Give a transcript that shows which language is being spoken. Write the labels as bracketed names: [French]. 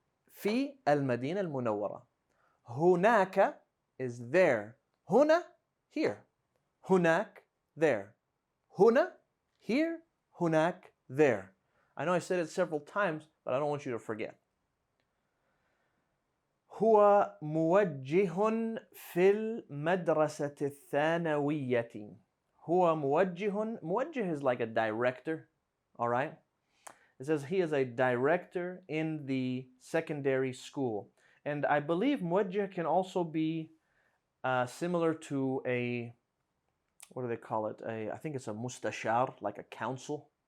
[Arabic] Fi al Madinah al Munawwara. Hunaka [English] is there. Huna, here. Hunak, there. Huna, here. Hunak, there. I know I said it several times, but I don't want you to forget. [Arabic] هو موجه في المدرسة الثانوية. هو موجه. [English] موجه is like a director. All right? It says he is a director in the secondary school. And I believe موجه can also be similar to a, what do they call it? I think it's a mustashar, like a counselor.